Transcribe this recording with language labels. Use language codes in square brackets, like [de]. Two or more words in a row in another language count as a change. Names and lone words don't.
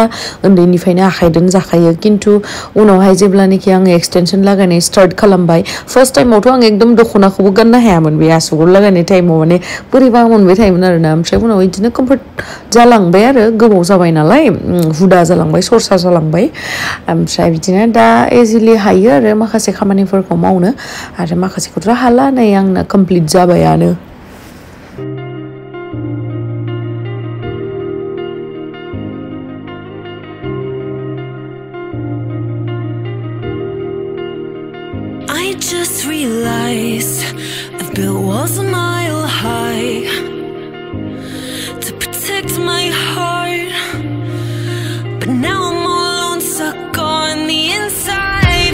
[brx] उन्दैनिफ्रायनो आखाइजों जाखायो खिन्थु उनावहाय जेब्लानाखि आङो एक्सटेनसन लागायनाय स्टार्ट खालामबाय फार्स्ट टाइमावथ' आं एकदम दख'नाखौबो गाननो हायामोन बे आसुगुर लागायनाय टाइमाव माने बोरैबा मोनबाय थायोमोन आरोना ओमफ्राय उनाव बिदिनो कमफर्ट जालांबाय आरो गोबाव जाबाय नालाय हुदा जालांबाय सरसा जालांबाय ओमफ्राय बिदिनो दा इजिलि हायो आरो माखासे खामानिफोरखौ मावनो आरो माखासेखौथ' हाला नै आंना कमप्लिट जाबायानो [en] I just realized I've built walls a mile high to protect my heart, but now I'm all alone, stuck on the inside.